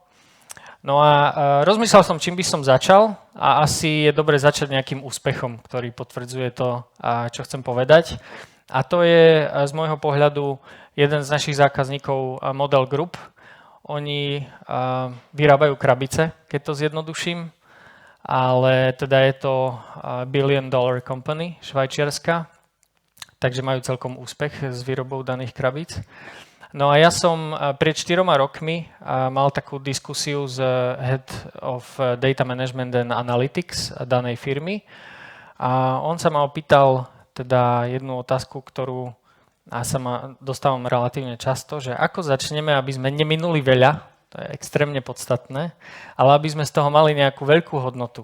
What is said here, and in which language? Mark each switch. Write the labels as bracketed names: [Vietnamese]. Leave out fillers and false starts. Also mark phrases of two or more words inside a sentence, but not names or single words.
[Slovak] No a rozmyslel som, čím by som začal a asi je dobre začať nejakým úspechom, ktorý potvrdzuje to, čo chcem povedať. A to je z môjho pohľadu jeden z našich zákazníkov Model Group. Oni vyrábajú krabice, keď to zjednoduším, ale teda je to [English] $1 billion company, [Slovak] švajčiarska, takže majú celkom úspech s výrobou daných krabíc. No a ja som pred 4 rokmi mal takú diskusiu s [English] Head of Data Management and Analytics [Slovak] danej firmy a on sa ma opýtal teda jednu otázku, ktorú dostávam relatívne často, že ako začneme, aby sme neminuli veľa, to je extrémne podstatné, ale aby sme z toho mali nejakú veľkú hodnotu.